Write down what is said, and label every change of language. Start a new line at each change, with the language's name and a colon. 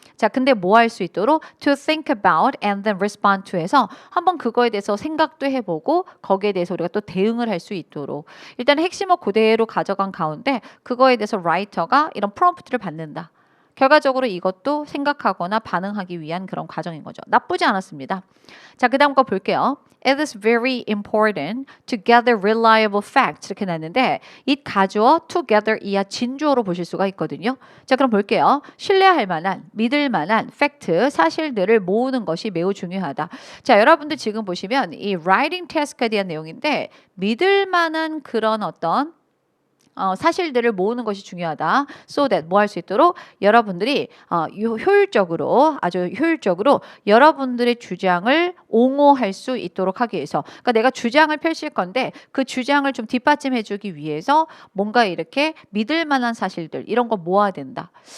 Korean: 자, 근데 뭐 할 수 있도록
English: to think about and then respond to
Korean: 해서 한번 그거에 대해서 생각도 해보고 거기에 대해서 우리가 또 대응을 할 수 있도록 일단 핵심을 그대로 가져간 가운데 그거에 대해서 라이터가 이런 프롬프트를 받는다. 결과적으로 이것도 생각하거나 반응하기 위한 그런 과정인 거죠. 나쁘지 않았습니다. 자, 그 다음 거 볼게요.
English: It is very important to gather reliable facts
Korean: 이렇게 놨는데 it 가주어 together 이하 진주어로 보실 수가 있거든요. 자, 그럼 볼게요. 신뢰할 만한, 믿을 만한 팩트, 사실들을 모으는 것이 매우 중요하다. 자, 여러분들 지금 보시면 이 writing task에 대한 내용인데 믿을 만한 그런 어떤 사실들을 모으는 것이 중요하다. So that 뭐 할 수 있도록 여러분들이 효율적으로 아주 효율적으로 여러분들의 주장을 옹호할 수 있도록 하기 위해서 그러니까 내가 주장을 펼칠 건데 그 주장을 좀 뒷받침해 주기 위해서 뭔가 이렇게 믿을 만한 사실들 이런 거 모아야 된다.